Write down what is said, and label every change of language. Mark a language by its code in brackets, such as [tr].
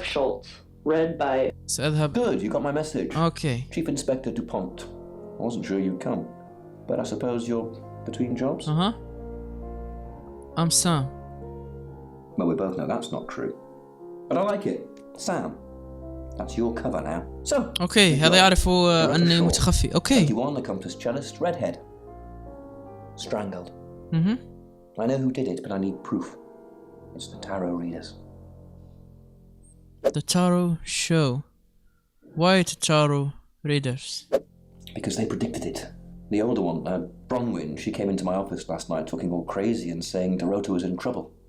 [en] F. Schultz. Read by... [ar] سأذهب. [en] Good, you got my message. Okay. Chief Inspector Dupont. I wasn't sure you'd come, but I suppose you're between jobs? I'm Sam. Well, we both know that's not true. But I like it. Sam. That's your cover now. So, [ar] Okay, هذا يعرف أني متخفي. [en] Okay. 21, accomplished cellist, redhead. Strangled. I know who did it, but I need proof. It's the tarot readers. The tarot show. Why the tarot readers? Because they predicted it. The older one, Bronwyn, she came into my office last night talking all crazy and saying Dorota was in trouble.